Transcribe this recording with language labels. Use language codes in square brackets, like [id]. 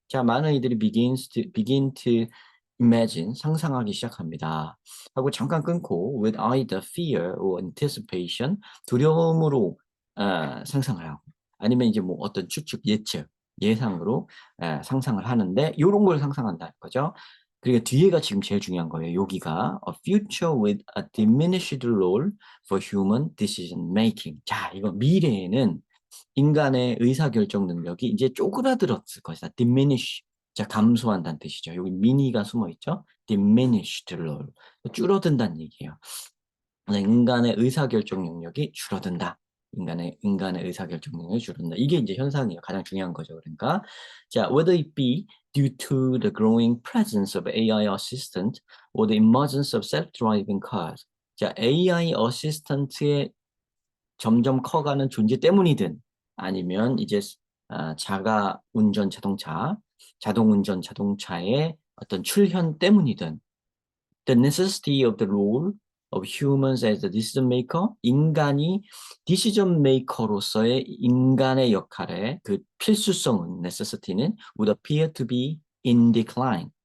[ko] 자, 많은 이들이 [en] begin to imagine [ko] 상상하기 시작합니다. 하고 잠깐 끊고 [en] with either fear or anticipation [ko] 두려움으로 상상을 하고 아니면 이제 뭐 어떤 추측 예측 예상으로 상상을 하는데 요런 걸 상상한다는 거죠. 그리고 뒤에가 지금 제일 중요한 거예요. [en] 여기가 a future with a diminished role for human decision making. [ko] 자, 이거 미래에는 인간의 의사결정 능력이 이제 쪼그라들었을 것이다. diminish. 자, 감소한다는 뜻이죠. 여기 미니가 숨어 있죠. [en] diminished role. [ko] 줄어든다는 얘기예요. 인간의 의사결정 능력이 줄어든다. 인간의 의사결정 능력이 줄어든다. 이게 이제 현상이에요. 가장 중요한 거죠. [en] 그러니까 자, whether it be due to the growing presence of AI assistant or the emergence of self-driving cars. [ko] 자, AI 어시스턴트의 점점 커가는 존재 때문이든 아니면 이제 자가 운전 자동차, 자동 운전 자동차의 어떤 출현 때문이든 [en] the necessity of the role of humans as a decision maker, [ko] 인간이 decision maker로서의 인간의 역할의 그 필수성은 necessity는 [en] would appear to be in decline.